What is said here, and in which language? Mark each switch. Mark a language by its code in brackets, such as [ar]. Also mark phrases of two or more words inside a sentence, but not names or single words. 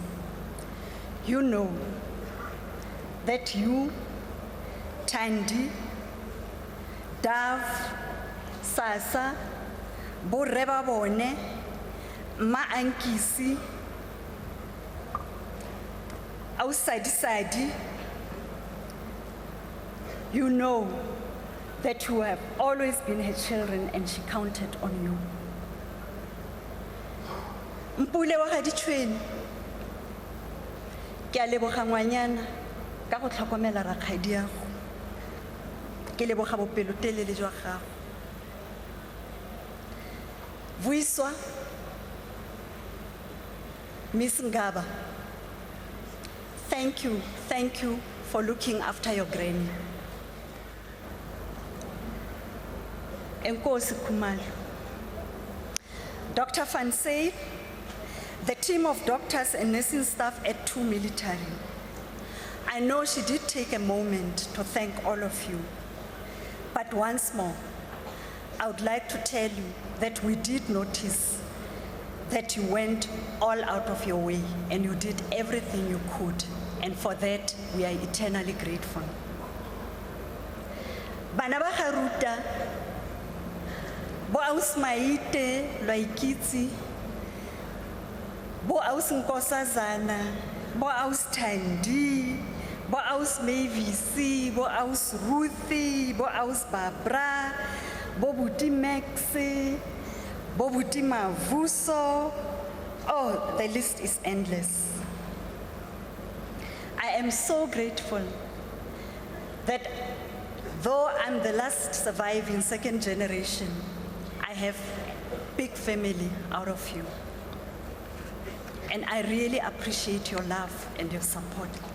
[en] You know that you, Tandi, Dav, Sasa, Boreba Bone, Ma Ankisi, Ausadi, you know that you have always been her children and she counted on you. [tn] Mpule wa ga ditšhwene, ke a leboga ngwanyana ka go tlhokomela rakgadi yago, ke leboga bopelotelele jwa gago. Vuiswa, [en] Miss Ngaba, thank you for looking after your granny. [xh] Enkosi Khumalo. [en] Dr. Fansey, the team of doctors and nursing staff at 2 Military. I know she did take a moment to thank all of you. But once more, I would like to tell you that we did notice that you went all out of your way and you did everything you could. And for that, we are eternally grateful. [tn] Bana ba Garuta, Bo aus Maite, Laikitsi, bo aus Nkosazana, bo aus Tandi, bo aus Mavis, bo aus Ruthie, bo aus Barbara, bo buti Maxi, bo buti Mavuso. [en] Oh, the list is endless. I am so grateful that though I'm the last surviving second generation, I have a big family out of you. And I really appreciate your love and your support.